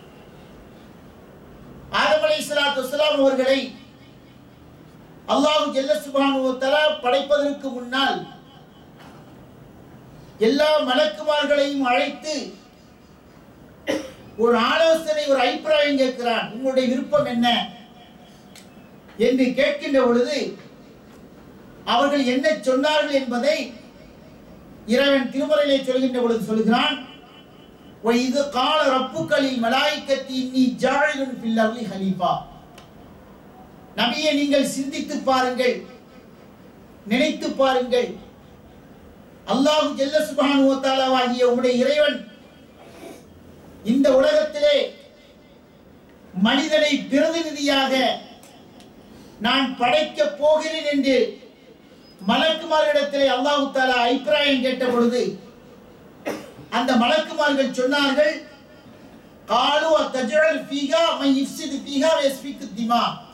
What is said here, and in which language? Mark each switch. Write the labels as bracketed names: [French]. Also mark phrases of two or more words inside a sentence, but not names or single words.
[Tamil] ஆதம் [Arabic] عليه الصلاة والسلام [Tamil] அவர்களை அல்லாஹ் [Arabic] جل سبحانه و تعالى [Tamil] படைப்பதற்கு முன்னால் எல்லா மலக்குமார்களையும் அழைத்து ஒரு ஆலோசனை, ஒரு அபிப்பிராயம் கேட்கிறான். உங்களுடைய விருப்பம் என்ன என்று கேட்கின்ற பொழுது அவர்கள் என்ன சொன்னார்கள் என்பதை இறைவன் திருமறையிலே சொல்கின்ற பொழுது சொல்கிறான், [Arabic] وَإِذْ قَالَ رَبُّكَ لِلْمَلَائِكَةِ إِنِّي جَاعِلٌ فِي الْأَرْضِ خَلِيفَةً. [Tamil] நபியே, நீங்கள் சிந்தித்து பாருங்கள், நினைத்து பாருங்கள். அல்லாஹ் [Arabic] جل سبحانه و تعالى [Tamil] ஆகிய உம்முடைய இறைவன் இந்த உலகத்திலே மனிதனை பிரதிநிதியாக நான் படைக்க போகிறேன் என்று மலக்குமார்களிடத்திலே அல்லாஹ் தஆலா அபிப்பிராயம் கேட்ட பொழுது அந்த மலக்குமார்கள் சொன்னார்கள், [Arabic] قالوا أتجعل فيها من يفسد فيها و يسفك الدماء.